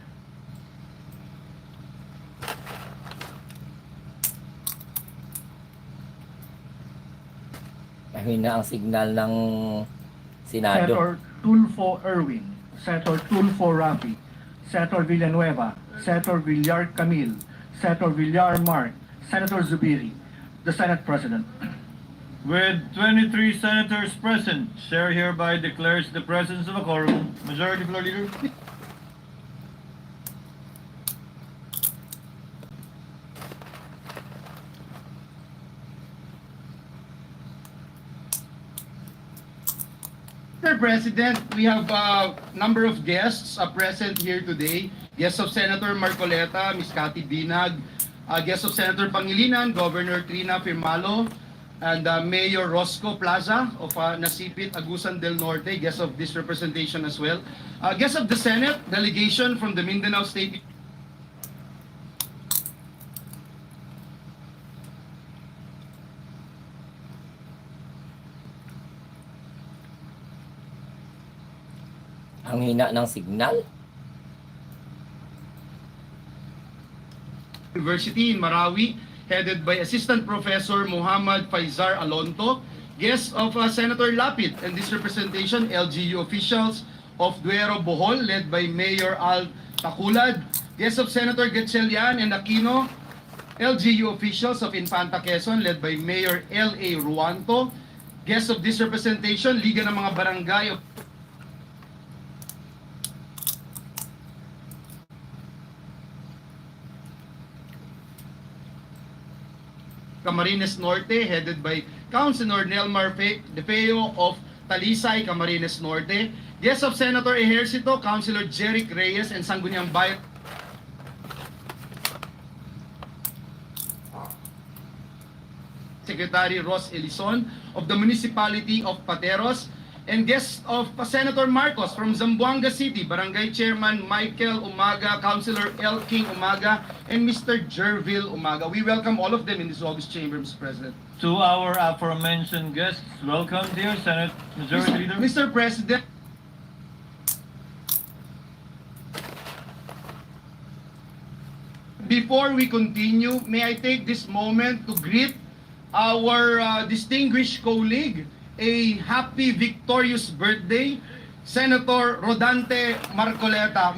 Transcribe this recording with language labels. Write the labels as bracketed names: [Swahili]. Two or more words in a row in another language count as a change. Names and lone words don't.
[Filipino] Mahina ang signal ng Senado. [English] Senator Tulfo Erwin, Senator Tulfo Rafi, Senator Villanueva, Senator Villar Camil, Senator Villar Mark, Senator Zubiri, the Senate President. With 23 senators present, Chair hereby declares the presence of a quorum. Majority Floor Leader. Mr. President, we have a number of guests present here today. Guests of Senator Marcoleta, Ms. Cathy Binag, guests of Senator Pangilinan, Governor Trina Firmalo, and Mayor Rosco Plaza of Nasipit, Agusan del Norte, guests of this representation as well. Guests of the Senate, delegation from the Mindanao State. [Filipino] Ang hina ng signal. [English] University in Marawi, headed by Assistant Professor Muhammad Faizar Alonto, guests of Senator Lapid, and this representation, LGU officials of Duero Bohol, led by Mayor Al Taculad, guests of Senator Gatchalian and Aquino, LGU officials of Infanta Quezon, led by Mayor L.A. Ruanto, guests of this representation, Liga ng mga Barangay of Camarines Norte, headed by Councilor Nelmar Defeo of Talisay, Camarines Norte. Guests of Senator Ejercito, Councilor Jeric Reyes and Sangguniang Bayan. Secretary Ross Elison of the Municipality of Pateros. And guests of Senator Marcos from Zamboanga City, Barangay Chairman Michael Umaga, Councilor L. King Umaga, and Mr. Jerville Umaga. We welcome all of them in this August chamber, Mr. President. To our aforementioned guests, welcome, dear Senate Majority Leader. Mr. President, before we continue, may I take this moment to greet our distinguished colleague, a happy victorious birthday Senator Rodante Marcoleta.